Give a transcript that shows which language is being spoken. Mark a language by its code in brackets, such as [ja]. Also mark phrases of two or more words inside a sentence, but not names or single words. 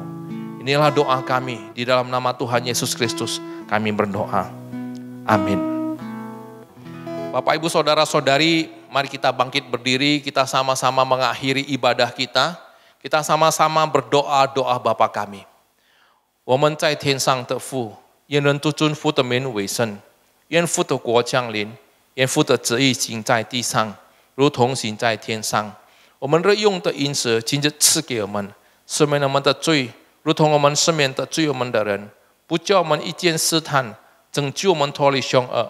[id] Inilah doa kami. Di dalam nama Tuhan Yesus Kristus kami berdoa. Amin. Bapak, Ibu, Saudara-saudari, mari kita bangkit berdiri. Kita sama-sama mengakhiri ibadah kita. Kita sama-sama berdoa doa Bapa kami. [zh] 我们在天上的父，愿人都尊父的名为圣，愿父的国降临，愿父的旨意行在地上，如同行在天上。我们日用的饮食今日赐给我们，赦免我们的罪，如同我们赦免得罪我们的人，不叫我们遇见试探，拯救我们脱离凶恶。